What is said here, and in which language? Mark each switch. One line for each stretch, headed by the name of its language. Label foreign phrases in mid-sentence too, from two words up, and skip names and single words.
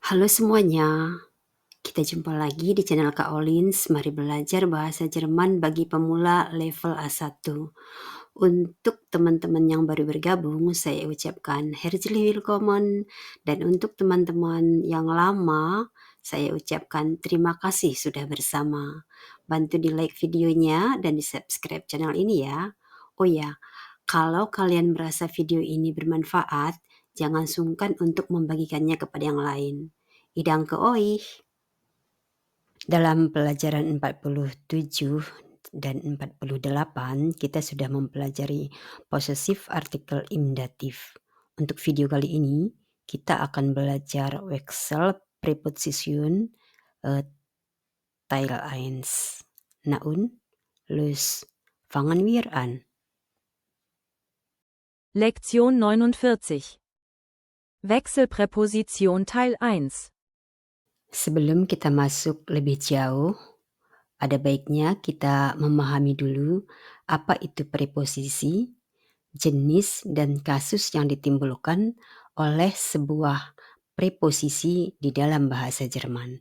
Indonesian: Halo semuanya, kita jumpa lagi di channel Kak Olins. Mari belajar bahasa Jerman bagi pemula level A1. Untuk teman-teman yang baru bergabung, saya ucapkan
German: herzlich willkommen.
Indonesian: Dan untuk teman-teman yang lama, saya ucapkan terima kasih sudah bersama. Bantu di like videonya dan di subscribe channel ini ya. Oh ya, kalau kalian merasa video ini bermanfaat, jangan sungkan untuk membagikannya kepada yang lain.
German: Idang ke euch.
Indonesian: Dalam pelajaran 47 dan 48 kita sudah mempelajari
German: possessive artikel im dativ.
Indonesian: Untuk video kali ini kita akan belajar
German: Wechsel Präposition Teil 1. Na und, los fangen wir an. Lektion 49. Wechselpräposition Teil 1.
Indonesian: Sebelum kita masuk lebih jauh, ada baiknya kita memahami dulu apa itu preposisi, jenis dan kasus yang ditimbulkan oleh sebuah preposisi di dalam bahasa Jerman.